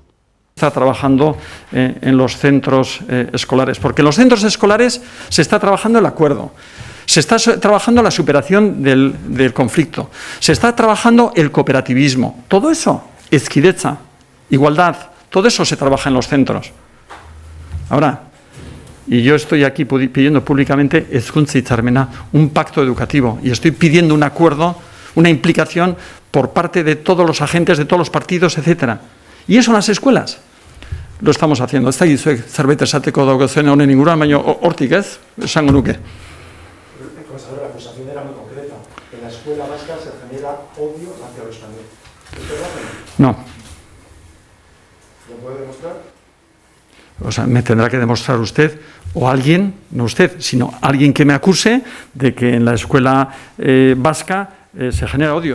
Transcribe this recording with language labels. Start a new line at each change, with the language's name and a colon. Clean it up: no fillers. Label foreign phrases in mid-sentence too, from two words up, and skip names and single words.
Spanish: Está trabajando en los centros escolares, porque en los centros escolares se está trabajando el acuerdo, se está trabajando la superación del conflicto, se está trabajando el cooperativismo, todo eso, hezkidetza, igualdad, todo eso se trabaja en los centros. Ahora, y yo estoy aquí pidiendo públicamente
Basque: hezkuntza hitzarmena,
Spanish: un pacto educativo, y estoy pidiendo un acuerdo, una implicación por parte de todos los agentes, de todos los partidos, etcétera. Y eso en las escuelas lo estamos haciendo.
Basque: Ez da gizuek zerbait esateko daukazen honen inguruan, baina hortik ez, esango nuke.
Spanish: La acusación era muy concreta. En la escuela vasca se genera odio hacia lo español. ¿Es verdad? No. ¿Lo puede demostrar? O sea, me tendrá que demostrar usted o alguien, no usted, sino alguien que me acuse de que en la escuela vasca se genera odio.